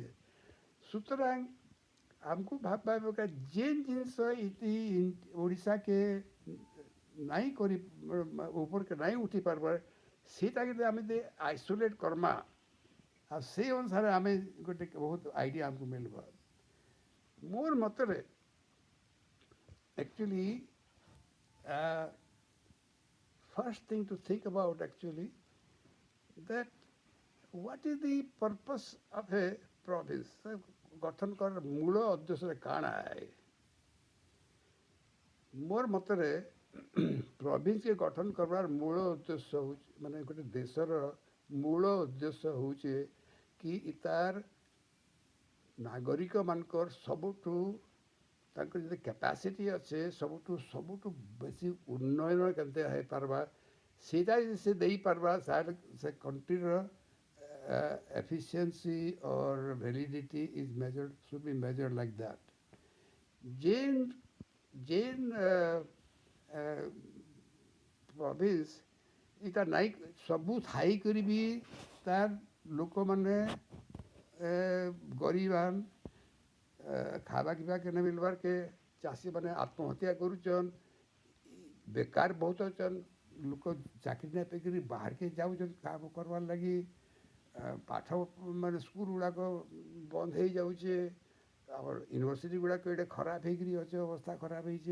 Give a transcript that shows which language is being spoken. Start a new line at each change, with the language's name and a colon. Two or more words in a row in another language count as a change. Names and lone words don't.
Sambalpuri: ସୁତରାଂ ଆମକୁ ଭାବବା ଦରକାର ଯେନ୍ ଜିନିଷ ଇତି ଓଡ଼ିଶାକେ ନାଇଁ କରି ଉପରକେ ନାଇଁ ଉଠି ପାରବାର ସେଇଟାକେ ଯଦି ଆମେ ଯଦି ଆଇସୋଲେଟ୍ କର୍ମା ଆଉ ସେଇ ଅନୁସାରେ ଆମେ ଗୋଟେ ବହୁତ ଆଇଡ଼ିଆ ଆମକୁ ମିଳିବ। ମୋର ମତରେ
English: actually first thing to think about actually that what is the purpose of a province
Sambalpuri: ଗଠନ କର ମୂଳ ଉଦ୍ଦେଶ୍ୟ କାଣା ଏ ମୋର ମତରେ ପ୍ରୋଭିନ୍ସକେ ଗଠନ କରବାର ମୂଳ ଉଦ୍ଦେଶ୍ୟ ହେଉଛି ମାନେ ଗୋଟେ ଦେଶର ମୂଳ ଉଦ୍ଦେଶ୍ୟ ହେଉଛି କି ତାର ନାଗରିକମାନଙ୍କର ସବୁଠୁ ତାଙ୍କର ଯଦି କ୍ୟାପାସିଟି ଅଛେ ସବୁଠୁ ସବୁଠୁ ବେଶୀ ଉନ୍ନୟନ କେମିତି ହେଇପାରବା ସେଇଟା ଯଦି ସେ ଦେଇପାରବା ସେ କଣ୍ଟ୍ରିର
English: efficiency or validity is measured should be measured like that.
Sambalpuri: ଯେନ୍ ଯେନ୍ ପ୍ରଭିନ୍ସ ଏଇଟା ନାଇଁ ସବୁ ଥାଇକରି ବି ତାର ଲୋକମାନେ ଗରିବାନ ଖାଇବା ପିଇବା କେନେ ମିଲବାର କେ ଚାଷୀମାନେ ଆତ୍ମହତ୍ୟା କରୁଛନ୍, ବେକାର ବହୁତ ଅଛନ୍, ଲୋକ ଚାକିରି ନାଇଁ ପାଇକରି ବାହାରକେ ଯାଉଛନ୍ କାମ କରବାର୍ ଲାଗି, ପାଠ ମାନେ ସ୍କୁଲ ଗୁଡ଼ାକ ବନ୍ଦ ହେଇଯାଉଛେ, ଆମର ୟୁନିଭର୍ସିଟି ଗୁଡ଼ାକ ଏଇଟା ଖରାପ ହେଇକରି ଅଛେ, ଅବସ୍ଥା ଖରାପ ହେଇଛେ।